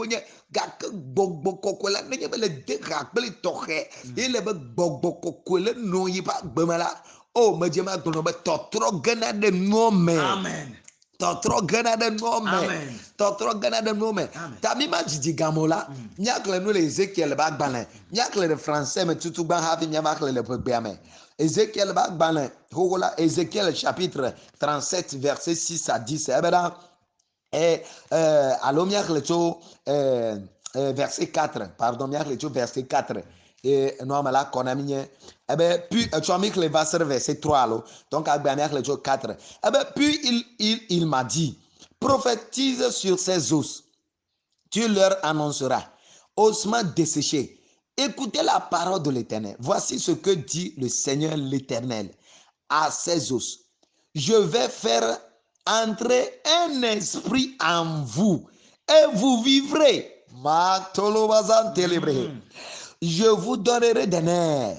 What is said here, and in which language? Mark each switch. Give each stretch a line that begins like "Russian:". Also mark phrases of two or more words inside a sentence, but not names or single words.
Ewe: nye gake gbɔgbɔ kɔkɔe la nenye be le de xa kple tɔxɛ ele be gbɔgbɔ kɔkɔe le nɔ yi ƒe agbe me la o medze ma gblɔ be tɔtrɔ gena ɖe nuwo me amen tɔtrɔ gena ɖe nuwo me tɔtrɔ gena ɖe nuwo me ta mi ma dzidzi gamo la miaxlẽ nu le Ezekiel ƒe agbalẽ miaxlẽ le français me tutugba hafi miava xlẽ le ƒegbea me Ezekiel ƒe agbalẽ xoxo la Ezekiel
French: chapitre 37 verset 6 à 10
Ewe: ebe ɖa alo miaxlẽ tso
French: verset 4 pardon
Ewe: miaxlẽ tso
French: verset 4 non mais là qu'on a mis puis tu as mis le verset 3 alors donc à le 4 puis il m'a dit prophétise sur ces os tu leur annonceras ossements desséchés écoutez la parole de l'Éternel voici ce que dit le Seigneur l'Éternel à ces os je vais faire entrer un esprit en vous et vous vivrez Je vous donnerai des nerfs.